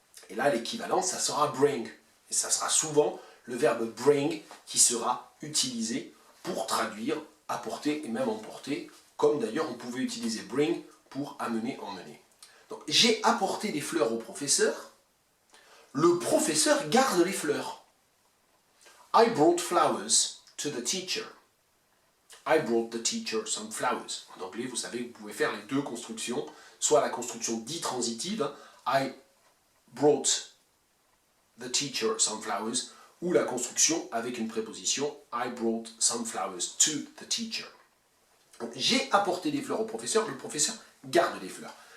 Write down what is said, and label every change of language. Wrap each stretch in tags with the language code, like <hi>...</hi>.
<fr>Et là, l'équivalent, ça sera bring. Et ça sera souvent le verbe bring qui sera utilisé pour traduire apporter et même emporter, comme d'ailleurs on pouvait utiliser bring pour amener, emmener. Donc j'ai apporté des fleurs au professeur, le professeur garde les fleurs.</fr> <en>I brought flowers to the teacher. I brought the teacher some flowers.</en> <fr>En anglais, vous savez que vous pouvez faire les deux constructions, soit la construction dit transitive,</fr> <en>I brought the teacher some flowers,</en> <fr>ou la construction avec une préposition</fr> <en>I brought some flowers to the teacher.</en> <fr>J'ai apporté des fleurs au professeur, le professeur garde les fleurs.</fr>